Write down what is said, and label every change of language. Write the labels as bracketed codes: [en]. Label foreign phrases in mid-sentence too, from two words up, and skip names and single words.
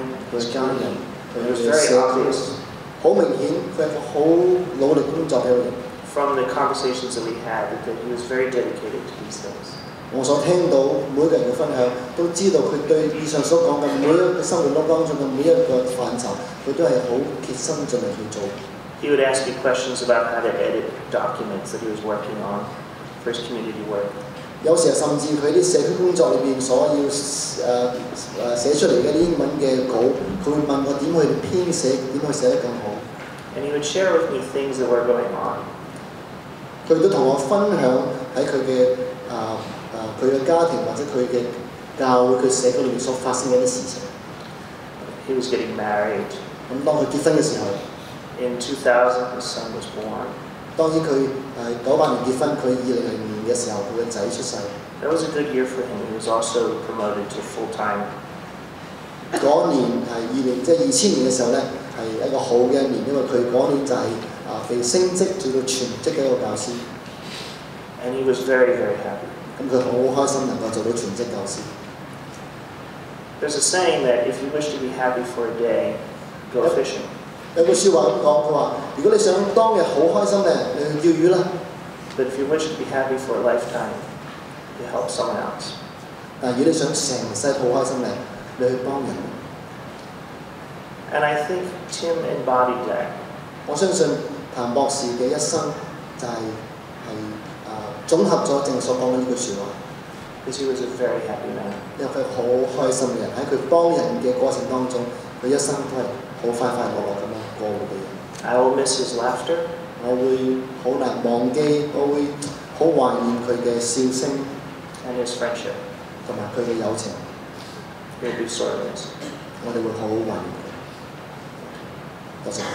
[yue] 佢嘅家人、佢嘅社區，好明顯佢係一個好努力工作嘅人。 [en] From the conversations that we had, that he was very dedicated to these things. [yue] 我所聽到每一個人嘅分享，都知道佢對以上所講嘅每一個生活當中嘅每一個範疇，佢都係好竭心盡力去做。 [en] He would ask me questions about how to edit documents that he was working on for his community work. [yue] 有時甚至佢啲社區工作裏邊所要寫出嚟嘅啲英文嘅稿，佢會問我點去編寫，點去寫得更好。 [en] And he would share with me things that were going on. [yue] 佢都同我分享喺佢嘅佢嘅家庭或者佢嘅教會佢社區裏面所發生嘅一啲事情。 [en] He was getting married. [yue] 咁當佢結婚嘅時候 [en] In 2000, his son was born. [yue] 當然佢98年結婚，佢2000年嘅時候佢嘅仔出世。 [en] That was a good year for him. He was also promoted to full-time. [yue] 嗰年係即係2000年嘅時候咧，係一個好嘅一年，因為佢嗰年就係被升職做到全職嘅一個教師。 [en] And he was very, very happy. [yue] 咁佢好開心能夠做到全職教師。 [en] There's a saying that if you wish to be happy for a day, go fishing. [yue] 有句説話咁講，佢話：如果你想當日好開心咧，你去釣魚啦。 [en] But if you wish to be happy for a lifetime, you help someone else. [yue] 但如果你想成世好開心咧，你去幫人。 [en] And I think Tim embodied that. [yue] 我相信譚博士嘅一生就係總合咗正所講嘅呢句説話。 [en] Because he was a very happy man. [yue] 因為佢好開心嘅人，喺佢幫人嘅過程當中，佢一生都係好快快樂樂咁樣過活嘅人。 [en] I will miss his laughter. [yue] 我會好難忘記，我會好懷念佢嘅笑聲 [en] and his friendship. [yue] 同埋佢嘅友情。 [en] He'll be sorry missed. [yue] 我哋會好懷念佢。多